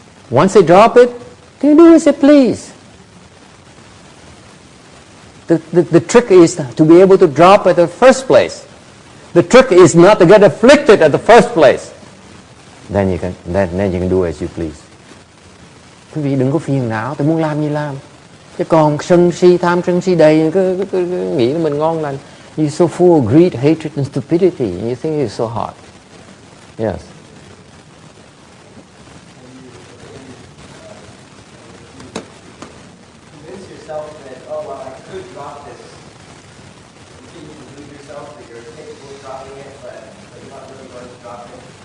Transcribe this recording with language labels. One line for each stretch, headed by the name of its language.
English: Once they drop it, they do as they please. The trick is to be able to drop at the first place. The trick is not to get afflicted at the first place. Then you can do as you please.
Vietnamese: Quý vị đừng có phiền não, tôi muốn làm gì làm. Chứ còn sân si, tham sân si đầy, cứ nghĩ là mình ngon lành.
English: You're so full of greed, hatred and stupidity, and you think you're so hot. Yes. Convince yourself that, oh, well, I could drop this. You can believe yourself that you're capable of dropping it, but you're not really going to drop it.